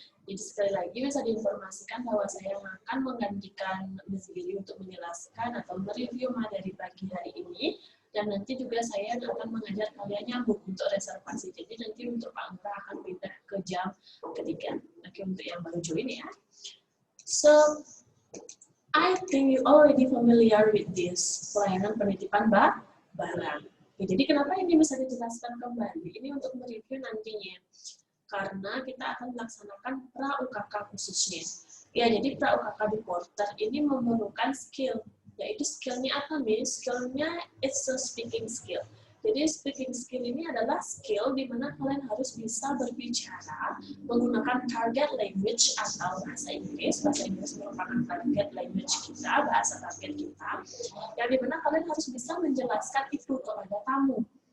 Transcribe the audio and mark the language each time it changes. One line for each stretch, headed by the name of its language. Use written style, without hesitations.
Indonesian: Jadi sekali lagi bisa diinformasikan bahwa saya akan menggantikan Ms. Giri untuk menjelaskan atau mereview materi pagi hari ini. Dan nanti juga saya akan mengajar kalian nyambung untuk reservasi. Jadi nanti untuk Pak Angga akan pindah ke jam ketiga. Oke, untuk yang baru join ya.
English: So, I think you already familiar with this
Indonesian: pelayanan penitipan barang. Ya, jadi kenapa ini bisa dijelaskan kembali? Ini untuk mereview nantinya. Karena kita akan melaksanakan pra-UKK khususnya. Ya, jadi pra-UKK di porter ini memerlukan skill. Yaitu skillnya apa, Miss?
English: Skillnya it's a speaking skill.
Indonesian: Jadi speaking skill ini adalah skill di mana kalian harus bisa berbicara menggunakan target language atau bahasa Inggris. Bahasa Inggris merupakan target language kita, bahasa target kita. Yang di mana kalian harus bisa menjelaskan itu kepada tamu.